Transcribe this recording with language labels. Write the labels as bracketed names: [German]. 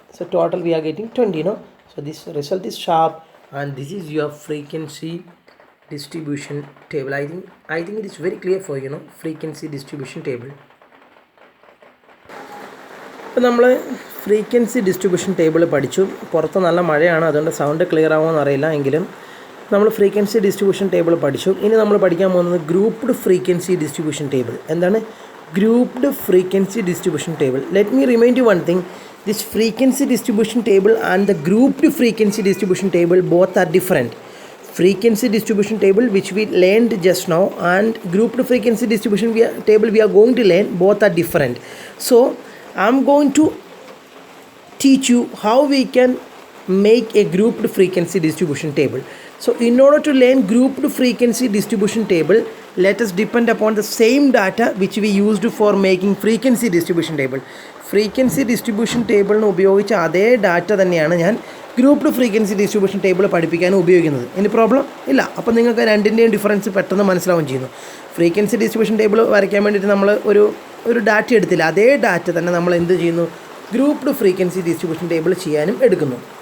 [English] So total we are getting 20, no? So this result is sharp, and this is your frequency distribution table. I think it is very clear for you, know, frequency distribution table. [Malayalam] ഇപ്പോൾ നമ്മൾ frequency distribution table പഠിച്ചു. പുറത്ത് നല്ല മഴയാണ്, അതുകൊണ്ട് sound clear ആവുമെന്ന് അറിയില്ല. എങ്കിലും നമ്മൾ ഫ്രീക്വൻസി ഡിസ്ട്രിബ്യൂഷൻ ടേബിൾ പഠിച്ചു. ഇനി നമ്മൾ പഠിക്കാൻ പോകുന്നത് ഗ്രൂപ്പ്ഡ് ഫ്രീക്വൻസി ഡിസ്ട്രിബ്യൂഷൻ ടേബിൾ. എന്താണ് grouped frequency distribution table? [English] Let me remind you one thing. This frequency distribution table and the grouped frequency distribution table both are different. Frequency distribution table which we learned just now and grouped frequency distribution table we are going to learn, both are different. So I'm going to teach you how we can make a grouped frequency distribution table. So in order to learn grouped frequency distribution table, let us depend upon the same data which we used for making frequency distribution table. [Malayalam] Frequency distribution ടേബിളിന് ഉപയോഗിച്ച അതേ data തന്നെയാണ് ഞാൻ grouped frequency distribution table പഠിപ്പിക്കാനും ഉപയോഗിക്കുന്നത്. ഇനി problem ഇല്ല. അപ്പോൾ നിങ്ങൾക്ക് രണ്ടിൻ്റെയും ഡിഫറൻസ് പെട്ടെന്ന് മനസ്സിലാവുകയും ചെയ്യുന്നു. ഫ്രീക്വൻസി ഡിസ്ട്രിബ്യൂഷൻ ടേബിൾ വരയ്ക്കാൻ വേണ്ടിയിട്ട് നമ്മൾ ഒരു ഡാറ്റ എടുത്തില്ല. അതേ ഡാറ്റ തന്നെ നമ്മൾ എന്ത് ചെയ്യുന്നു? ഗ്രൂപ്പ്ഡ് ഫ്രീക്വൻസി ഡിസ്ട്രിബ്യൂഷൻ ടേബിൾ ചെയ്യാനും എടുക്കുന്നു.